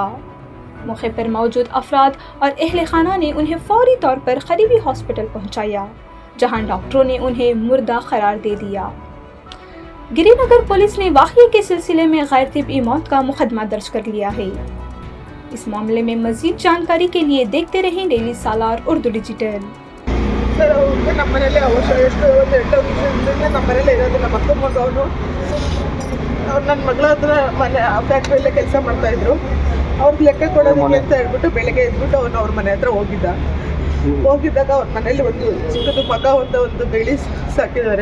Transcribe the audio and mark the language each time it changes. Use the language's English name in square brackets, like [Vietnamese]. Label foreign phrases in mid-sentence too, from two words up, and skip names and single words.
[Urdu] موقع پر موجود افراد اور اہل خانہ نے انہیں فوری طور پر قریبی ہاسپٹل پہنچایا، جہاں ڈاکٹروں نے انہیں مردہ قرار دے دیا. گرینگر پولیس نے واقعے کے سلسلے میں غیر طبی موت کا مقدمہ درج کر لیا ہے. اس معاملے میں مزید جانکاری کے لیے دیکھتے رہیں ڈیلی سالار اردو ڈیجیٹل. [Kannada] ಸರ್ ಅವ್ರಿಗೆ ನಮ್ಮ ಮನೇಲಿ ಎಷ್ಟು 8 ವರ್ಷದಿಂದ ನಮ್ಮ ಮನೇಲಿ ಇರೋದು. ನಮ್ಮ ಅಕ್ಕ ಮಗವನು ಅವ್ರು ನನ್ನ ಮಗಳ ಹತ್ರ ಮನೆ ಫ್ಯಾಕ್ಟ್ರಿಯಲ್ಲೇ ಕೆಲಸ ಮಾಡ್ತಾಯಿದ್ರು. ಅವ್ರಿಗೆ ಲೆಕ್ಕ ಕೊಡೋದಕ್ಕೆ ಅಂತ ಹೇಳ್ಬಿಟ್ಟು ಬೆಳಗ್ಗೆ ಎದ್ಬಿಟ್ಟು ಅವನು ಅವ್ರ ಮನೆ ಹತ್ರ ಹೋಗಿದ್ದಾಗ ಅವ್ರ ಮನೇಲಿ ಒಂದು ಚಿಕ್ಕದು ಮಗ ಒಂದು ಬೆಳಿ ಸಾಕಿದ್ದಾರೆ.